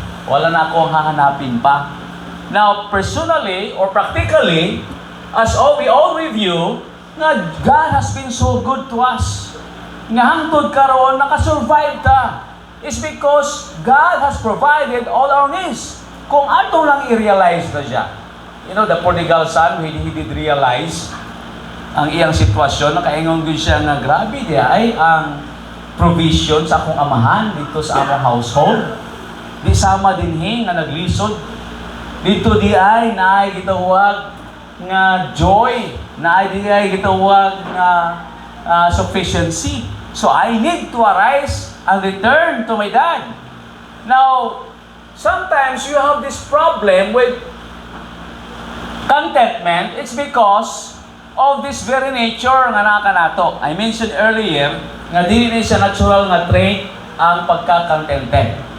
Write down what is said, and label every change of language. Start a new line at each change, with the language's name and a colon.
Filipino: Wala na akong hahanapin pa.
English: Now, personally or practically, as we all review,
Cebuano: nga
English: God has been so good to us.
Cebuano: Nga hangtod karon nakasurvive ta.
English: It's because God has provided all our needs.
Cebuano: Kung ato lang i-realize na siya.
English: You know, the prodigal son, he did realize
Cebuano: ang iyang sitwasyon, nakaingon din siya na grabe di ay ang provision sa akong amahan dito sa among household. Di sama dinhi nga naglisod. Dito di ay naay gitawag nga joy, naay di ay gitawag nga sufficiency.
English: So I need to arise and return to my dad. Now, sometimes you have this problem with contentment. It's because of this very nature
Cebuano: nga nakanato.
English: I mentioned earlier
Cebuano: nga dili ni siya natural nga trait ang pagka-contented.